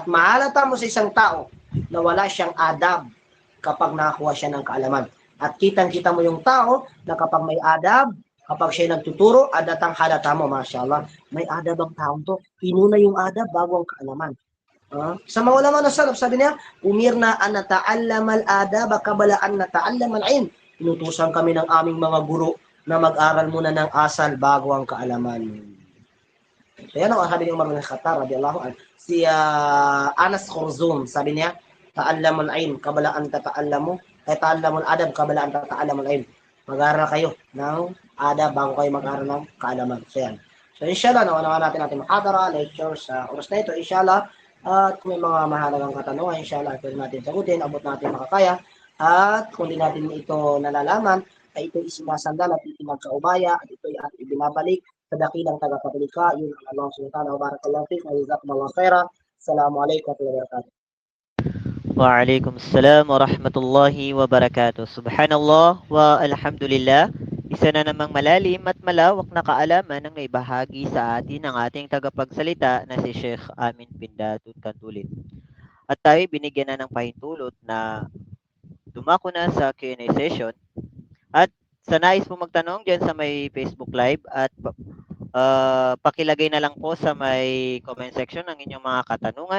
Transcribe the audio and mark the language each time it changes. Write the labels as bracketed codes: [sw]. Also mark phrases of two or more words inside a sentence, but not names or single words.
[tl] At mahalata mo sa isang tao na wala siyang adab kapag nakakuha siya ng kaalaman. At kitang-kita mo yung tao na kapag may adab, kapag siya nagtuturo, adatang halata mo, mashallah, may adab ang taong to. Inuna yung adab bago ang kaalaman. Sa mga ulama na salaf, sabi niya, [ar] أمرنا أن نتعلم الأدب قبل أن نتعلم العلم. [tl] Inutusan kami ng aming mga guro na mag-aral muna ng asal bago ang kaalaman. So yan ang sabi ni Umar bin Khattab [ar] رضي الله عنه. [tl] Si Anas Khurzum, sabi niya, [ar] تعلم العلم قبل أن تتعلم، أي تعلم الأدب قبل أن تتعلم العلم. [tl] Mag-aral kayo ng adab bago kayo mag-aral ng kaalaman. So yan. So inshallah, naman natin makadara, lecture sa oras na ito. Inshallah, at kung may mga mahalagang katanungan, inshallah, pwede natin sagutin, abot natin makakaya. At kung di natin ito nalalaman, ay ito isinasandal at ipinagkaubaya at ito ay ibinabalik sa dakilang tagapaglikha. Yun ang Allah [ar] سبحانه وتعالى. وبارك الله فيك وجزاكم الله خيرا. السلام عليكم ورحمة الله وبركاته. وعليكم السلام ورحمة الله وبركاته. سبحان الله والحمد لله. [tl] Isa na namang malalim at malawak na kaalaman ang naibahagi sa atin ng ating tagapagsalita na si Sheikh Amin Pindatun Kantulin. At tayo binigyan na ng pahintulot na dumako na sa [en] Q&A session. [tl] At sa nais po magtanong dyan sa may Facebook Live at pakilagay na lang po sa may [en] comment section [tl] ng inyong mga katanungan.